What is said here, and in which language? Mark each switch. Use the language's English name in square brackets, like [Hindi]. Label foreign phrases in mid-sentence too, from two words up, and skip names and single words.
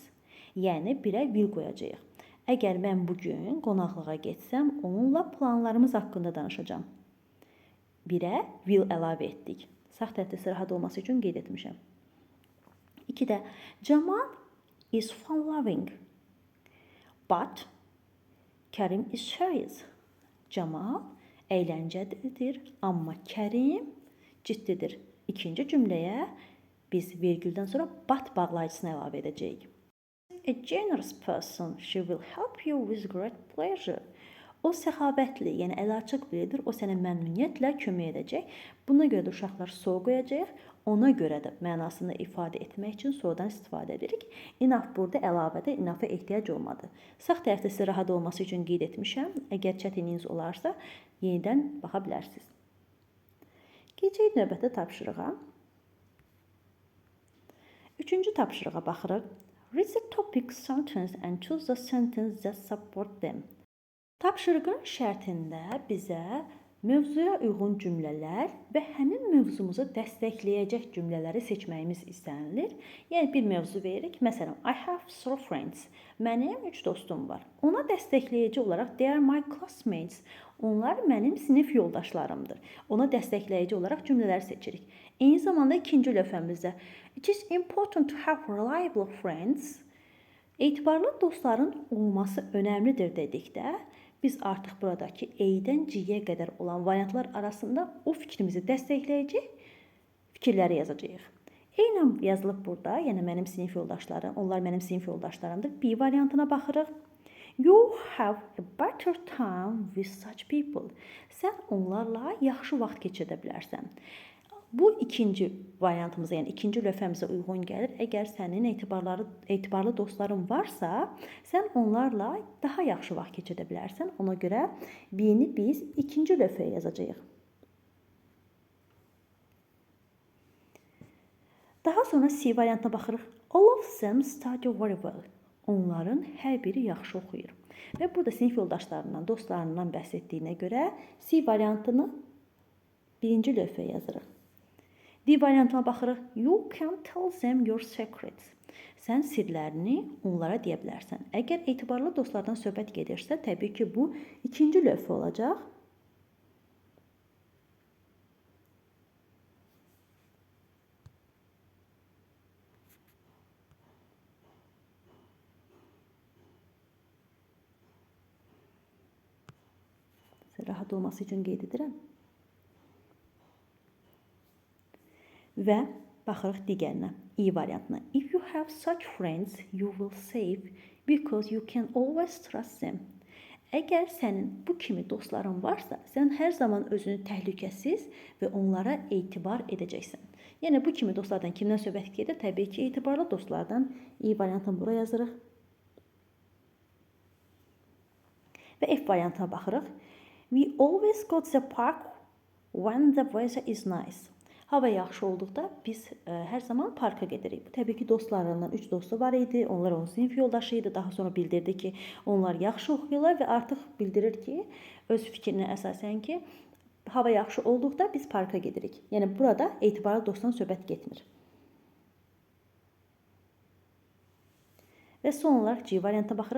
[Azerbaijani] Yəni birə will qoyacağıq. Əgər mən bugün qonaqlığa getsəm, onunla planlarımız haqqında danışacağam. Birə will əlavə etdik. Sağ tətəsi rahat olması üçün qeyd etmişəm. [English] 2-də Jamal is fun-loving, but Kərim is serious. [Azerbaijani] Jamal əyləncəlidir, amma Kərim ciddidir. İkinci cümləyə biz vergüldən sonra but bağlayıcısını əlavə edəcəyik. [English] A generous person, she will help you with great pleasure. [Azerbaijani] O səxavətli, yəni əlaçıq biridir. O sənə məmnuniyyətlə kömək edəcək. Buna görə də uşaqlar so qoyacaq. Ona görə də mənasını ifadə etmək üçün sodan istifadə edirik. Enough burada əlavədə enough-a ehtiyac olmadı. Sağ tərəfdə sizə rahat olması üçün qeyd etmişəm. Əgər çətinliyiniz olarsa, yenidən baxa bilərsiniz. Keçək növbəti tapşırığa. Üçüncü tapşırığa baxırıq. [English] Read the topic sentence and choose the sentence that support them. [Azerbaijani] Tapşırığın şərtində bizə mövzuya uyğun cümlələr və həmin mövzumuzu dəstəkləyəcək cümlələri seçməyimiz istənilir. Yəni bir mövzu veririk. Məsələn, [English] I have 3 friends. [Azerbaijani] Mənim 3 dostum var. Ona dəstəkləyici olaraq [English] they are my classmates. [Azerbaijani] Onlar mənim sinif yoldaşlarımdır. Ona dəstəkləyici olaraq cümlələr seçirik. Eyni zamanda ikinci lövhəmizdə [English] it is important to have reliable friends. [Azerbaijani] Etibarlı dostların olması önəmlidir dedikdə biz artıq buradakı A-dən C-yə qədər olan variantlar arasında o fikrimizi dəstəkləyəcək fikirləri yazacağıq. Eynən yazılıb burada, yəni mənim sinif yoldaşlarım, onlar mənim sinif yoldaşlarımdır. B variantına baxırıq. [English] You have a better time with such people. [Azerbaijani] Sən onlarla yaxşı vaxt keçirə bilərsən. Bu ikinci variantımıza, yəni ikinci lövhəmizə uyğun gəlir. Əgər sənin etibarlı dostların varsa, sən onlarla daha yaxşı vaxt keçirə bilərsən. Ona görə B-ni biz ikinci lövhəyə yazacağıq. Daha sonra C variantına baxırıq. [English] All of them study very well. [Azerbaijani] Onların hər biri yaxşı oxuyur. Və burada sinif yoldaşlarından, dostlarından bəhs etdiyinə görə C variantını birinci lövhəyə yazırıq. D variantına baxırıq. [English] You can tell them your secrets. [Azerbaijani] Sən sirlərini onlara deyə bilərsən. Əgər etibarlı dostlardan söhbət gedirsə, təbii ki, bu ikinci lövhə olacaq. Rahat olması üçün qeyd edirəm. Və baxırıq digərinə, E variantına. [English] If you have such friends, you will save because you can always trust them. [Azerbaijani] Əgər sənin bu kimi dostların varsa, sən hər zaman özünü təhlükəsiz və onlara etibar edəcəksən. Yəni, bu kimi dostlardan kimdən söhbət gedir? Təbii ki, etibarlı dostlardan. E variantını bura yazırıq. Və F variantına baxırıq. [English] We always go to the park when the weather is nice. [Azerbaijani] Hava yaxşı olduqda biz hər zaman parka gedirik. Təbii ki, dostlarından 3 dostu var idi. Onlar onun sinif yoldaşı idi. Daha sonra bildirdi ki, onlar yaxşı oxuyurlar və artıq bildirir ki, öz fikrinə əsasən ki, hava yaxşı olduqda biz parka gedirik. Yəni, burada etibarlı dostdan söhbət getmir. Və son olaraq C variantına baxırıq.